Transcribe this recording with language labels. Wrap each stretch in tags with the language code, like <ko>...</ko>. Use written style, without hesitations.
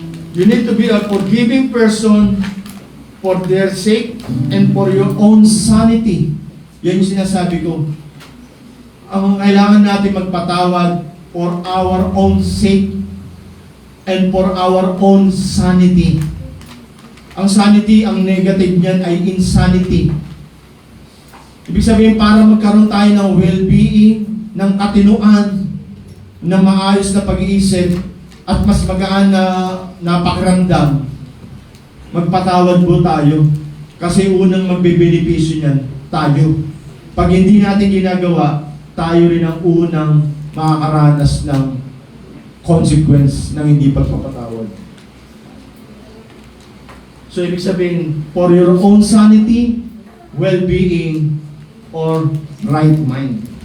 <en>You need to be a forgiving person for their sake and for your own sanity.</en> <tl>Yan yung sinasabi ko. Ang kailangan natin magpatawad</tl> <en>for our own sake and for our own sanity.</en> <tl>Ang sanity, ang negative niyan ay insanity. Ibig sabihin, para magkaroon tayo ng well-being, ng katinuan, ng maayos na pag-iisip, at mas magaan na pakiramdam, magpatawad po tayo. Kasi unang magbebenepisyo niyan, tayo. Pag hindi natin ginagawa, tayo rin ang unang makakaranas ng consequence ng hindi pagpapatawad.</tl> <en>So,</en> <tl>ibig sabihin,</tl> <en>for your own sanity, well-being, or right mind.</en>